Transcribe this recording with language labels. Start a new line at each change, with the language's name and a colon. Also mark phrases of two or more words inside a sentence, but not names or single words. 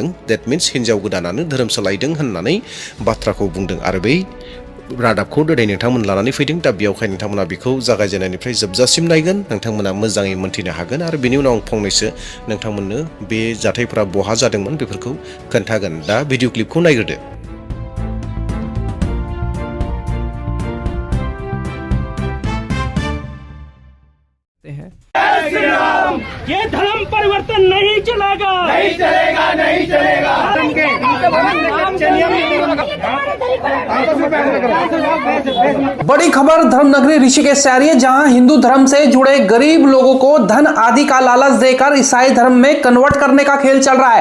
English: that means
Bodo: हिन्जाव गोदानानो धोरोम सोलायदों होननानै बाथ्राखौ बुंदों। आरो बै रादाबखौ दिनै नोंथांमोन लानानै फैदों। दा बेयावहाय नोंथांमोना बेखौ जागायजेननायनिफ्राय जोबजासिम नायगोन, नोंथांमोना मोजाङै मोन्थिनो हागोन। आरो बेनि उनाव आं फंनैसो नोंथांमोननो बे जाथायफोरा बहा जादोंमोन बेफोरखौ खोन्थागोन। दा
English: video clip
Bodo: नायग्रोदो।
Hindi: ये धर्म परिवर्तन नहीं चलेगा, नहीं चलेगा, नहीं चलेगा। बड़ी खबर धर्मनगरी ऋषिकेश से आ रही है, जहां हिंदू धर्म से जुड़े गरीब लोगों को धन आदि का लालच देकर ईसाई धर्म में कन्वर्ट करने का खेल चल रहा है।